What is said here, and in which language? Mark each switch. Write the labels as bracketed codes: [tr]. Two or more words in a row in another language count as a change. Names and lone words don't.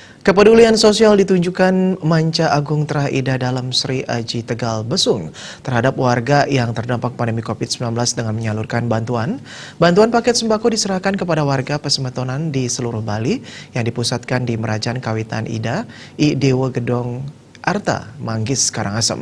[id] Kepedulian sosial ditunjukkan Manca Agung Terah Ida Dalam Sri Aji Tegal Besung terhadap warga yang terdampak pandemi COVID-19 dengan menyalurkan bantuan. Bantuan paket sembako diserahkan kepada warga Pesemetonan di seluruh Bali yang dipusatkan di Merajan Kawitan Ida, I Dewa Gedong Arta, Manggis, Karangasem.